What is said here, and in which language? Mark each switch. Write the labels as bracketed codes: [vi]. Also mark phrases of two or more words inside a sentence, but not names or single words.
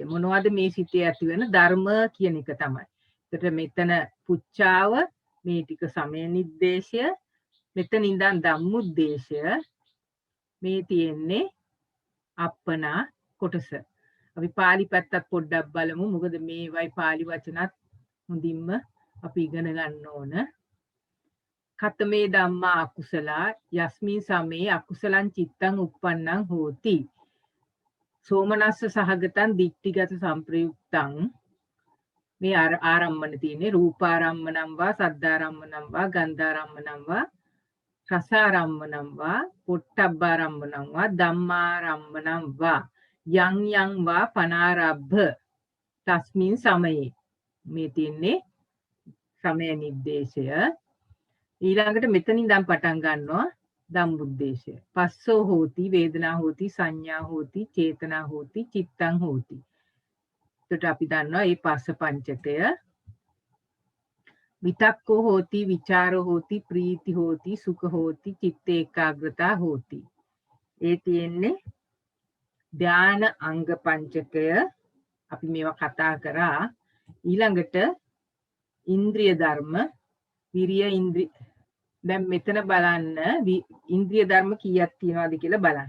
[si] මොනවද මේ සිතේ ඇති වෙන ධර්ම කියන එක තමයි. ඒකට මෙතන පුච්චාව, මේ ටික සමය නිද්දේශය, මෙතන ඉඳන් ධම්මුද්දේශය, මේ තියෙන්නේ අප්පනා කොටස. අපි පාලි පැත්තත් පොඩ්ඩක් බලමු. මොකද මේවයි පාලි වචනත් හොඳින්ම අපි ඉගෙන ගන්න ඕන. [pi] කතමේ ධම්මා අකුසලා යස්මින් සමේ අකුසලං චිත්තං උප්පන්නං හෝති. සෝමනස්ස සහගතං දිට්ඨිගත සංප්‍රයුක්තං [si] මේ ආරම්මන තියෙන්නේ [pi] රූපාරම්මනම් වා, සද්ධාරම්මනම් වා, ගන්ධාරම්මනම් වා, රසාරම්මනම් වා, පොට්ටබ්බාරම්මනම් වා, ධම්මාරම්මනම් වා යං යං වා පනාරබ්බ තස්මින් සමයේ. [si] මේ තියෙන්නේ සමය නිද්දේශය. ඊළඟට මෙතනින් ඉඳන් පටන් ගන්නවා ධම්මුද්දේශය. [pi] පස්සෝ හෝති, වේදනා හෝති, සංඥා හෝති, චේතනා හෝති, චිත්තං හෝති. [si] එතකොට අපි දන්නවා මේ පස්ස පංචකය [pi] විතක්කෝ හෝති, විචාරෝ හෝති, ප්‍රීති හෝති, සුඛ හෝති, චිත්ත ඒකාග්‍රතා හෝති. [si] ඒ තියෙන්නේ ධාන අංග පංචකය. අපි මේවා කතා කරා. ඊළඟට ඉන්ද්‍රිය ධර්ම, විරිය ඉන්ද්‍රිය. දැන් මෙතන බලන්න ඉන්ද්‍රිය ධර්ම කීයක් තියෙනවද කියලා බලන්න.